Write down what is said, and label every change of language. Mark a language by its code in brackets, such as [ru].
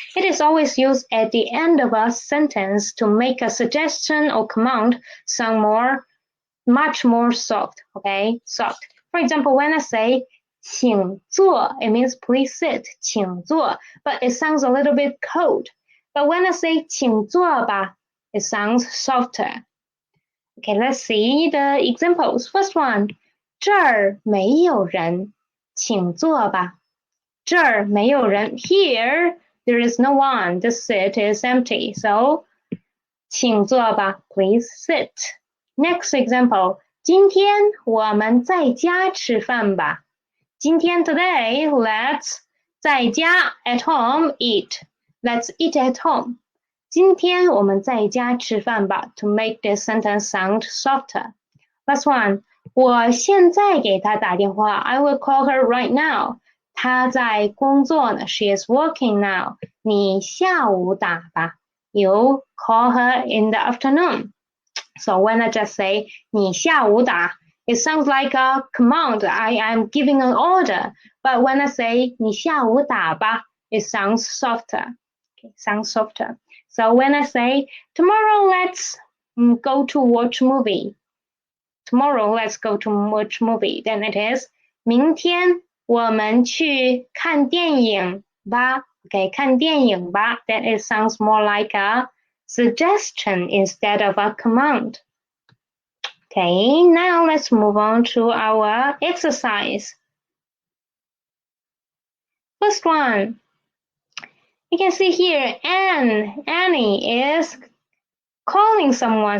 [en] It is always used at the end of a sentence to make a suggestion or command sound much more soft. Okay, soft. For example, when I say 请坐, it means please sit. 请坐, but it sounds a little bit cold. But when I say [zh] 请坐吧, [en] it sounds softer. Okay, let's see the examples. First one, [zh] 这儿没有人，请坐吧。这儿没有人. [en] Here, there is no one. The seat is empty. So, 请坐吧, please sit. Next example, [zh] 今天我们在家吃饭吧。 [en] 今天 today, let's 在家 at home eat. Let's eat at home. [zh] 今天我们在家吃饭吧 [en] to make this sentence sound softer. Last one, [zh] 我现在给她打电话 [en] I will call her right now. [zh] 她在工作呢 [en] She is working now. [zh] 你下午打吧 [en] You call her in the afternoon. So when I just say [zh] 你下午打 [en] it sounds like a command. I am giving an order. But when I say [zh] 你下午打吧 [en] it sounds softer. Okay, sounds softer. So when I say, tomorrow let's go to watch movie. Tomorrow let's go to watch movie. Then it is, [zh] 明天我们去看电影吧. [en] Okay, [zh] 看电影吧. [en] Then it sounds more like a suggestion instead of a command. Okay, now let's move on to our exercise. First one. You can see here, Annie is calling someone.